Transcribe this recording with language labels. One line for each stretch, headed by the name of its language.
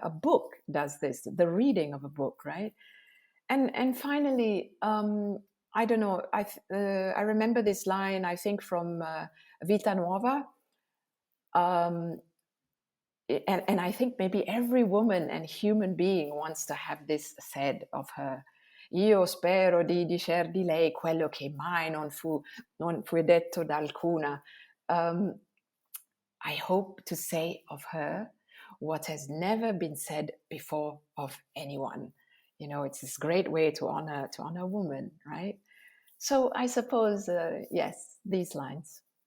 English: A book does this, the reading of a book, right? And finally, I don't know, I remember this line, I think, from Vita Nuova. And I think maybe every woman and human being wants to have this said of her.
Italian: Io spero di dicer di lei quello che mai non fu detto da alcuna.
English: I hope to say of her what has never been said before of anyone. It's this great way to honor a woman, right? So I suppose, yes, these lines.